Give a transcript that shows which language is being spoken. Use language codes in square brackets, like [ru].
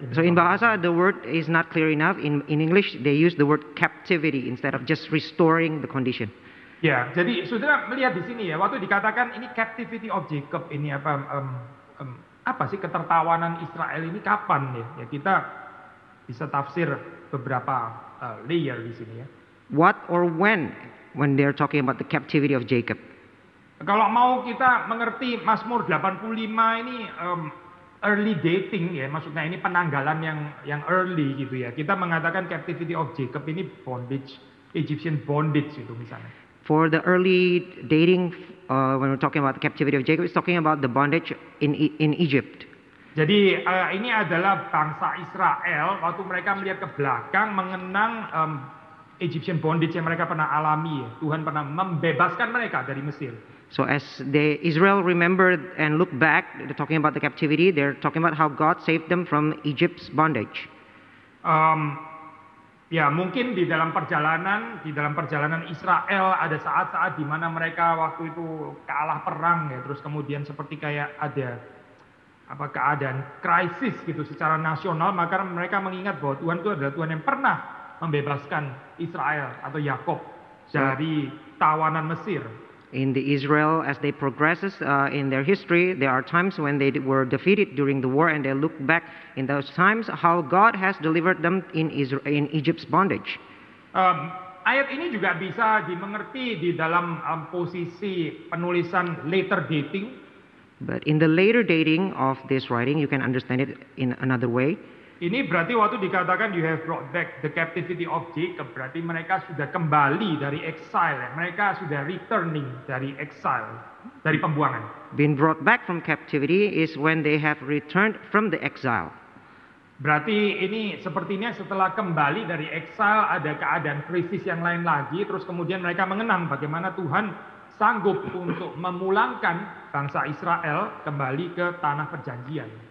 [en] So in bahasa the word is not clear enough. In English they use the word captivity instead of just restoring the condition. [id] Ya, jadi saudara melihat di sini ya, waktu dikatakan ini [en] captivity of Jacob [id] ini apa sih ketertawanan Israel ini kapan ya? Ya kita bisa tafsir beberapa layer di sini ya. [en] What or when they're talking about the captivity of Jacob? [id] Kalau mau kita mengerti Mazmur 85 ini [en] early dating [id] ya, maksudnya ini penanggalan yang early gitu ya. Kita mengatakan [en] captivity of Jacob [id] ini bondage, [en] Egyptian bondage [id] itu misalnya. [en] For the early dating, when we're talking about the captivity of Jacob, it's talking about the bondage in Egypt. [id] Jadi ini adalah bangsa Israel waktu mereka melihat ke belakang mengenang [en] Egyptian bondage [id] yang mereka pernah alami. Tuhan pernah membebaskan mereka dari Mesir. [en] So as Israel remembered and looked back, they're talking about the captivity, they're talking about how God saved them from Egypt's bondage. [id] Ya mungkin di dalam perjalanan Israel ada saat-saat di mana mereka waktu itu kalah perang ya, terus kemudian seperti kayak ada keadaan krisis gitu secara nasional, maka mereka mengingat bahwa Tuhan itu adalah Tuhan yang pernah membebaskan Israel atau Yakub dari tawanan Mesir. [en] In the Israel, as they progresses in their history, there are times when they were defeated during the war, and they look back in those times how God has delivered them in Egypt's bondage. [id] Ayat ini juga bisa dimengerti di dalam posisi penulisan [en] later dating. But in the later dating of this writing, you can understand it in another way. [id] Ini berarti waktu dikatakan [en] you have brought back the captivity of Jacob, [id] berarti mereka sudah kembali dari exile, mereka sudah returning dari exile, dari pembuangan. [en] Being brought back from captivity is when they have returned from the exile. [id] Berarti ini sepertinya setelah kembali dari exile ada keadaan krisis yang lain lagi, terus kemudian mereka mengenang bagaimana Tuhan sanggup untuk memulangkan bangsa Israel kembali ke tanah perjanjian.